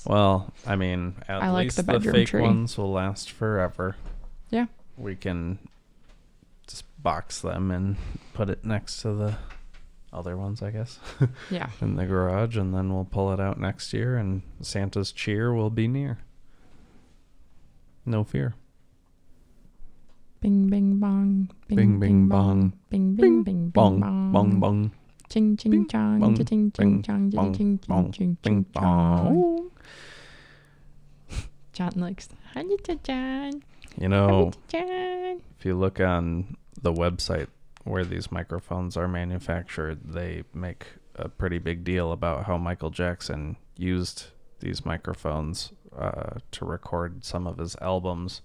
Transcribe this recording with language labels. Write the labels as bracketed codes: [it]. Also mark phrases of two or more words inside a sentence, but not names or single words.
[en] Well, I mean, at least the fake ones will last forever. Yeah. We can just box them and put it next to the other ones, I guess. Yeah. In the garage, and then we'll pull it out next year, and Santa's cheer will be near. No fear. Bing, bing, bong. Bing, bing, bong. Bing, bing, bing, bong, bong. bong, bong. Ching, ching, chong. Ching, ching, chong. Ching, ching, ching, ching, chong. John likes John. You know, if you look on the website where these microphones are manufactured, they make a pretty big deal about how Michael Jackson used these microphones to record some of his albums.